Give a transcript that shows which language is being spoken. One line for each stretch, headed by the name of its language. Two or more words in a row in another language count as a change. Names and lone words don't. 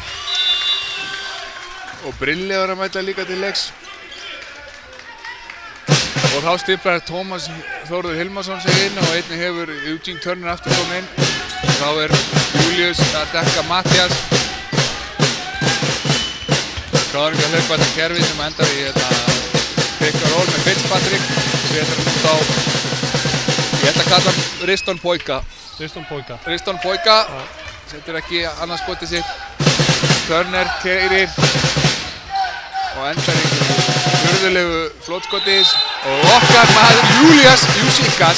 Icelandic: Og Brilli var að mæta líka til leiks. Og þá stimplar Tómas Þórður Hilmarsson sig inn og einnig hefur Eugene Turner aftur komið inn. Og þá Július að dekka Mattias. Káringar hlaupa til kerfi sem endar í
English: pick and roll
Icelandic: með Fitzpatrick. Setur hann út á, ég ætla að kalla hann Riston Poika. Setur ekki annars skotið sitt. Turner keyrir og endar í furðulegu flótskotis og okkar maður Júsíkas.